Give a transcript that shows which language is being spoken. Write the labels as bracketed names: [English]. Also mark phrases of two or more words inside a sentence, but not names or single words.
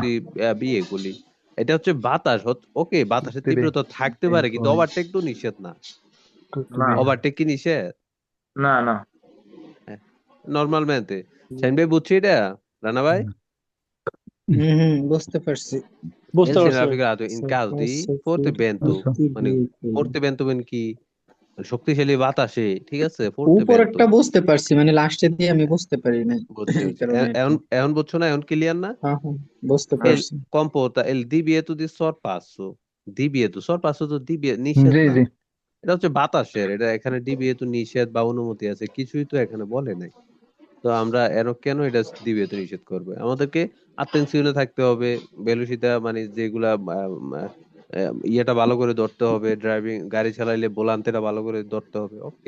[Bangla] তুতি বিয়ে করলি। এটা হচ্ছে বাতাস, ওকে, বাতাসের তুই তীব্রতা থাকতে পারে কিন্তু ওভারটেক তো নিষেধ না। না, ওভারটেক কি নিষেধ? না, না। নর্মাল ম্যানতে। শাহিন ভাই, বুঝছি এটা? রানা ভাই। হুম হুম, বুঝতে পারছি। [Italian] El [Bangla] বুঝতে পারছি। [Italian] significato in caso di Sorpasso forte per vento, tutti i [Bangla] মানে [Italian] veicoli। forte vento [Bangla] মানে কি? মানে শক্তিশালী বাতাসে, ঠিক আছে, [Italian] forte vento। [Bangla] উপরেরটা বুঝতে পারছি, মানে লাস্টের দিয়ে আমি বুঝতে পারি নাই। বুঝছি এই বুঝছি, কারণে আর কি। এখন এখন বুঝছো না, এখন ক্লিয়ার না? হ্যাঁ হ্যাঁ, বুঝতে [Italian] El [Bangla] পারছি। [Italian] comporta el divieto di sorpasso, divieto sorpasso [Bangla] তো নিষেধ জি, না। জি। এটা হচ্ছে বাতাসের, এটা এখানে divieto নিষেধ বা অনুমতি আছে, কিছুই তো এখানে বলে নাই। তো আমরা এর কেন এটা divieto নিষেধ করবে? আমাদেরকে আত্মেন্সিওনে থাকতে হবে, ভেলোসিটা মানে যেগুলা ইয়েটা ভালো করে ধরতে হবে, ড্রাইভিং গাড়ি চালাইলে ভোলান্তেটা ভালো করে ধরতে হবে, ওকে।